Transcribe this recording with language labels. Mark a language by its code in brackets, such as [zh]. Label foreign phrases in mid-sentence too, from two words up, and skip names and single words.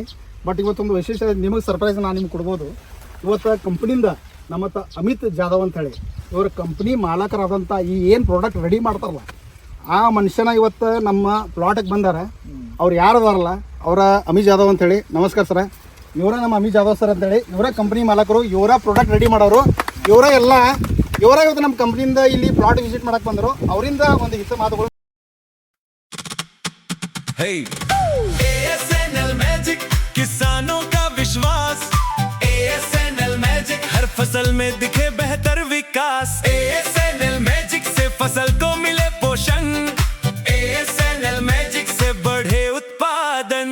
[kn] ಬಟ್ ಇವತ್ತೊಂದು ವಿಶೇಷ ನಿಮಗೆ ಸರ್ಪ್ರೈಸ್ ನಾನು ನಿಮ್ಗೆ ಕೊಡ್ಬೋದು. ಇವತ್ತು ಕಂಪ್ನಿಯಿಂದ ನಮ್ಮ ಹತ್ರ ಅಮಿತ್ ಜಾಧವ್ ಅಂತೇಳಿ ಇವ್ರ ಕಂಪ್ನಿ ಮಾಲಕರಾದಂಥ ಈ ಏನು [en] product ready [kn] ಮಾಡ್ತಾರಲ್ಲ ಆ ಮನುಷ್ಯನ ಇವತ್ತು ನಮ್ಮ ಪ್ಲಾಟಿಗೆ ಬಂದಾರ. ಅವ್ರು ಯಾರು ಅದಾರಲ್ಲ ಅವರ ಅಮಿತ್ ಜಾಧವ್ ಅಂತೇಳಿ. ನಮಸ್ಕಾರ ಸರ, ಇವರ ನಮ್ಮ ಅಮಿತ್ ಜಾಧವ್ ಸರ್ ಅಂತೇಳಿ. ಇವರ ಕಂಪ್ನಿ ಮಾಲಕರು, ಇವರ [en] product ready [kn] ಮಾಡೋರು, ಇವರ ಇವತ್ತು ನಮ್ಮ ಕಂಪ್ನಿಯಿಂದ ಇಲ್ಲಿ [en] plot visit [kn] ಮಾಡಕ್ಕೆ ಬಂದರು. ಅವರಿಂದ ಒಂದು ಹಿತ ಮಾತುಗಳು. [hi] ASNL मैजिक किसानों का विश्वास. ASNL मैजिक हर फसल में दिखे बेहतर विकास. ASNL मैजिक से फसल को मिले पोषण. ASNL मैजिक से बढ़े उत्पादन.